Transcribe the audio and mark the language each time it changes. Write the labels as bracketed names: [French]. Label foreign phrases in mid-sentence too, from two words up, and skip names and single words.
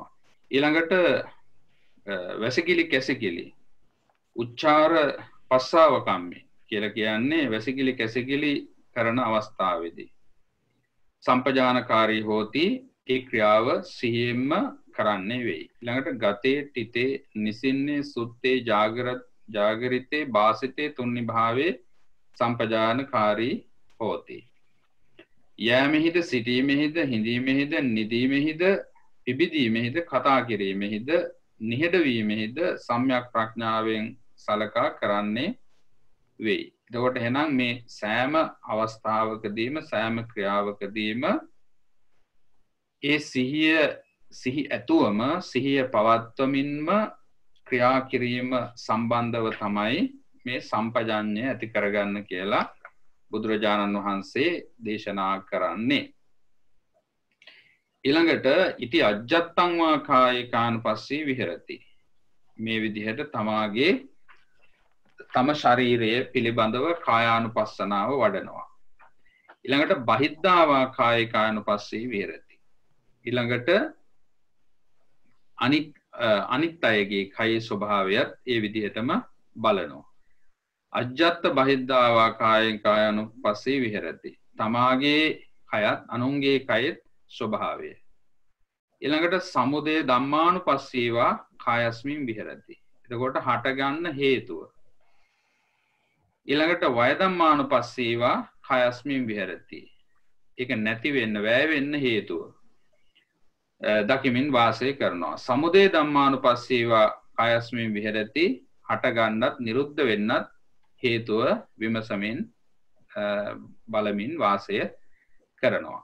[Sinhala] ඊළඟට වැසිකිලි කැසිකිලි [Pali] උච්චාර පස්සාව කම්මේ [Sinhala] කියලා කියන්නේ වැසිකිලි කැසිකිලි කරන අවස්ථාවේදී [Pali] සම්පජානකාරී හෝති [Sinhala] ඒ ක්‍රියාව සිහියෙන්ම කරන්නේ වෙයි. [Pali] ඊළඟට ගතේ තිතේ නිසින්නේ සුත්තේ ජාගරිතේ වාසිතේ තුන්නි භාවේ සම්පජානකාරී හෝති. [Sinhala] යෑමෙහිද සිටීමෙහිද හිඳීමෙහිද නිදීමෙහිද පිබිදීමෙහිද කතා කිරීමෙහිද නිහඬවීමෙහිද සම්‍යක් ප්‍රඥාවෙන් සලකා කරන්නේ වෙයි. එතකොට එහෙනම් මේ සෑම අවස්ථාවකදීම සෑම ක්‍රියාවකදීම ඒ සිහි ඇතුවම සිහිය පවත්වමින්ම ක්‍රියා කිරීම සම්බන්ධව තමයි මේ සම්පජාඤ්ඤය ඇති කරගන්න කියලා බුදුරජාණන් වහන්සේ දේශනා කරන්නේ. [Pali] ඊළඟට ඉති අජ්ජත්තං වා කායිකානුපස්සී විහෙරති. [Sinhala] මේ විදිහට තම ශරීරය පිළිබඳව කායානුපස්සනාව වඩනවා. [Pali] ඊළඟට බහිද්ධා වා කායිකානුපස්සී විහෙරති. [Sinhala] ඊළඟට අනිත් අයගේ කයේ ස්වභාවයත් ඒ විදිහටම බලනවා. [Pali] අජ්ජත්ත බහිද්ධා වා කායානුපස්සී විහෙරති. [Sinhala] තමාගේ කයත් අනුන්ගේ කයෙත් ස්වභාවය. [Pali] ඊළඟට සමුදය ධම්මානුපස්සීවා කායස්මින් විහෙරති. [Sinhala] එතකොට හටගන්න හේතුව. [Pali] ඊළඟට වය ධම්මානුපස්සීවා කයස්මින් විහෙරති. [Sinhala] ඒක නැති වෙන්න වැය වෙන්න හේතුව දකිමින් වාසය කරනවා. [Pali] සමුදය ධම්මානුපස්සීවා කයස්මින් විහෙරති [Sinhala] හට ගන්නත් නිරුද්ධ වෙන්නත් හේතුව විමසමින් බලමින් වාසය කරනවා.